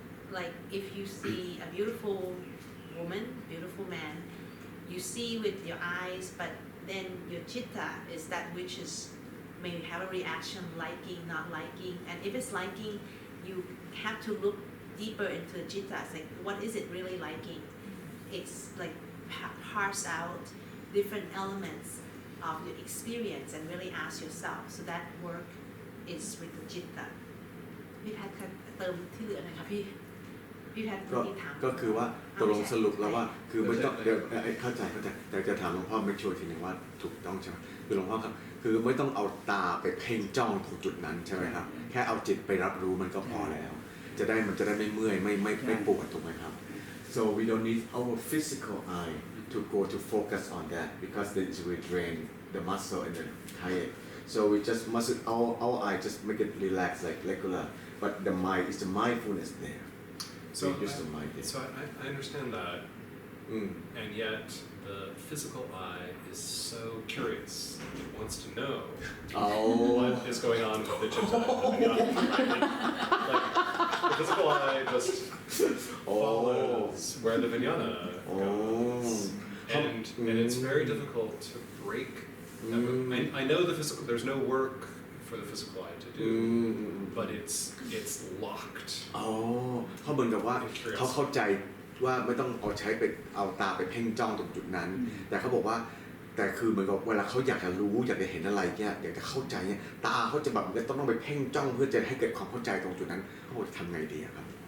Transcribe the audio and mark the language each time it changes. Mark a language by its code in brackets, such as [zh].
[en] Like if you see a beautiful woman, beautiful man, you see with your eyes, but then your citta is that which is maybe have a reaction, liking, not liking, and if it's liking, you have to look deeper into the citta. It's like, what is it really liking? It's like parse out different elements of your experience and really ask yourself. So that work is with the citta. [th] พี่แพทย์เติมที่เหลือหน่อยค่ะพี่แพทย์ ก็คือว่าตกลงสรุปแล้วว่าคือไม่ต้องเดี๋ยวเข้าใจแต่จะถามหลวงพ่อไม่ชัวร์ทีนึงว่าถูกต้องใช่ไหมคือหลวงพ่อครับคือไม่ต้องเอาตาไปเพ่งจ้องตรงจุดนั้นใช่ไหมครับแค่เอาจิตไปรับรู้มันก็พอแล้วมันจะได้ไม่เมื่อยไม่ปวดถูกไหมครับ [en] so we don't need our physical eye to go to focus on that because then it will drain the muscle and the tired so we just must our eye just make it relax like regular but the mind is the mindfulness there So I understand that, and yet the physical eye is so curious. It wants to know what is going on with the citta. Like, the physical eye just follows where the vijnana goes, and it's very difficult to break. I know the physical. There's no work for the physical eye to do, but it's locked. [th] อ๋อเขาเหมือนกับว่าเขาเข้าใจว่าไม่ต้องเอาตาไปเพ่งจ้องตรงจุดนั้น แต่เขาบอกว่าแต่คือเหมือนกับเวลาเขาอยากจะรู้อยากจะเห็นอะไรเนี่ยอยากจะเข้าใจเนี่ยตาเขาจะแบบต้องไปเพ่งจ้องเพื่อจะให้เกิดความเข้าใจตรงจุดนั้นเขาบอกทำไงดีครับ